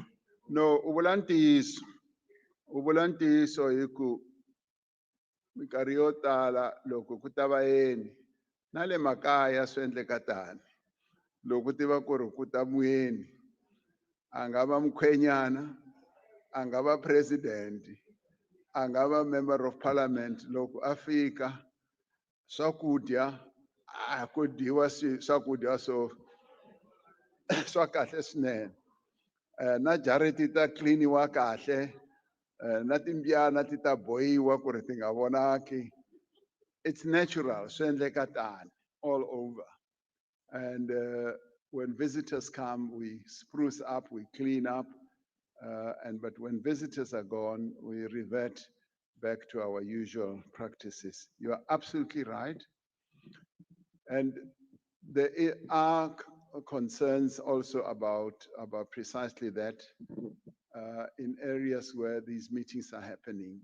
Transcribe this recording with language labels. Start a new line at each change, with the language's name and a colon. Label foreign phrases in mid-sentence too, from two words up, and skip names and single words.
Tsonga: No, u vula ntiyiso hi ku minkarhi yo tala loko ku ta vayeni Na le makaya swi endleka tani. Loko tiva ku ri ku ta muyeni, a nga va mukhwenyana, a nga va president, a nga va
English: member of parliament,
Tsonga: loko a fika swakudya a ku dyiwa swakudya swa kahle swinene. Na jariti ta cleaniwa kahle, na timbyana ti ta bohiwa ku ri ti nga vonaki.
English: It's natural,
Tsonga: swi endleka tani
English: all over. And when visitors come, we spruce up, we clean up. But when visitors are gone, we revert back to our usual practices. You are absolutely right. And there are concerns also about precisely that in areas where these meetings are happening.